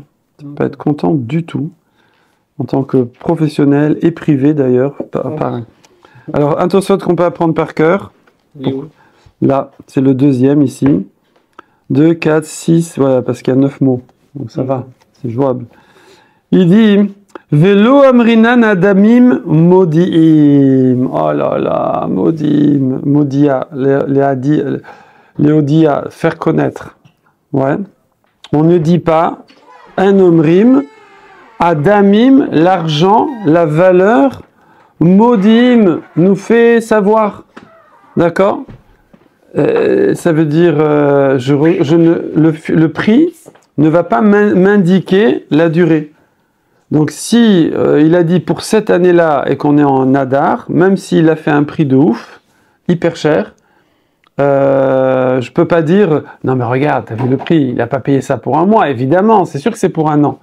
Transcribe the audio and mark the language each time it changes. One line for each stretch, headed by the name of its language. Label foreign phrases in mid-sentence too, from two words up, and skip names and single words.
French: Tu vas pas être content du tout. En tant que professionnel et privé d'ailleurs. Pareil. Alors, un Tosfot qu'on peut apprendre par cœur. Là, c'est le deuxième ici. 2, 4, 6, voilà, parce qu'il y a 9 mots. Donc ça va, c'est jouable. Il dit
Hebrew: ולא אמרינן דמים מודיעים.
French: Oh là là,
Hebrew: מודיעים, מודיע, להודיע,
French: faire connaître. Ouais. On ne dit pas un omrim. Adamim, l'argent, la valeur, modim, nous fait savoir. D'accord? Ça veut dire, le prix ne va pas m'indiquer la durée. Donc si il a dit pour cette année-là et qu'on est en Hadar, même s'il a fait un prix de ouf, hyper cher, je peux pas dire, non mais regarde, t'as vu le prix, il n'a pas payé ça pour un mois, évidemment, c'est sûr que c'est pour un an.